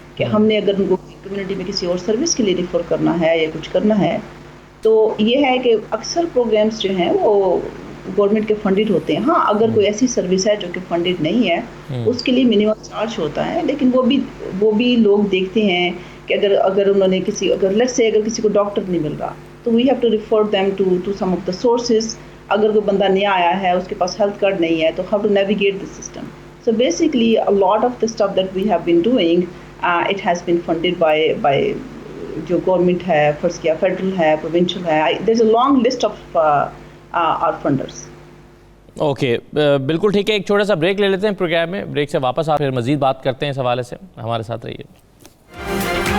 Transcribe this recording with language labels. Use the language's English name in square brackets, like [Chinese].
[Urdu] کہ ہم نے اگر ان کو کمیونٹی میں کسی اور سروس کے لیے ریفر کرنا ہے یا کچھ کرنا ہے تو یہ ہے کہ اکثر پروگرامس جو ہیں وہ گورنمنٹ کے فنڈڈ ہوتے ہیں. ہاں اگر کوئی ایسی سروس ہے جو کہ فنڈڈ نہیں ہے اس کے لیے منیمم چارج ہوتا ہے, لیکن وہ بھی لوگ دیکھتے ہیں کہ اگر انہوں نے اگر کسی کو ڈاکٹر نہیں مل رہا تو [English] We have to refer them to some of the sources. [Urdu] اگر کوئی بندہ نیا آیا ہے اس کے پاس ہیلتھ کارڈ نہیں ہے تو [English] How to navigate the system. So basically a lot of the stuff that we have been doing it has been funded by [Urdu] جو گورنمنٹ ہے, فرض کیا فیڈرل ہے, پروونشل ہے. [English] there is a long list of our funders. [Urdu] Okay, بالکل ٹھیک ہے. ایک چھوٹا سا بریک لے لیتے ہیں پروگرام میں, بریک سے واپس آپ پھر مزید بات کرتے ہیں اس حوالے سے. ہمارے ساتھ رہیے.